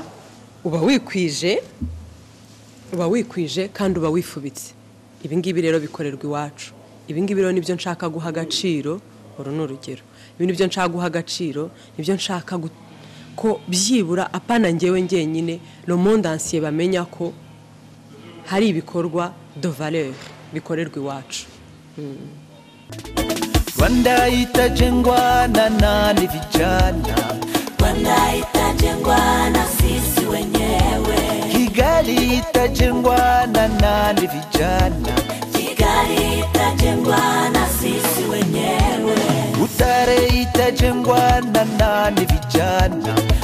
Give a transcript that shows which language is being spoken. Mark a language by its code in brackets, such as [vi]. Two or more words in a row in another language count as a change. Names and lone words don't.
[rw] Uba wikwije kandi uba wifubitse. Ibi ngibi rero bikorerwa iwacu. Ibi ngibi rero nibyo nshaka guha agaciro uru ni urugero ibi nibyo nshaka guha agaciro nibyo nshaka ko byibura apana njyewe njyenyine [fr] le monde entier [rw] bamenya ko hari ibikorwa [fr] de valeur [rw] bikorerwa iwacu. [sw] Rwanda itajengwa na nani vijana, Rwanda itajengwa na sisi wenyewe, Kigali itajengwa na nani vijana, Kigali itajengwa na sisi wenyewe, Butare itajengwa na nani vijana,